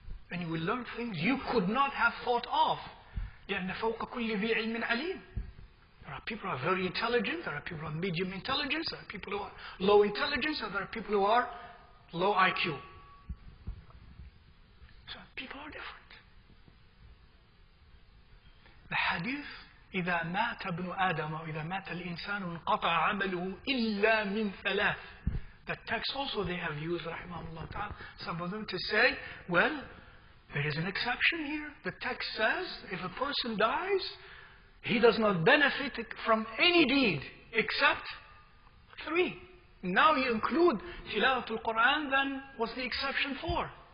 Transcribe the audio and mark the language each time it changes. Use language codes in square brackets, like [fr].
[en] And you will learn things you could not have thought of. [ar] لأن فوق كل ذي علم عليم. [en] There are people who are very intelligent, there are people who are medium intelligence, there are people who are low intelligence, and there are people who are low IQ. So people are different. The hadith, [ar] إذا مات ابن آدم وإذا مات الإنسان انقطع عمله إلا من ثلاث. [en] That text also they have used, rahimahullah ta'ala, some of them to say, well, there is an exception here. The text says if a person dies, he does not benefit from any deed except three. Now you include Tilawatul Quran, then what's the exception for?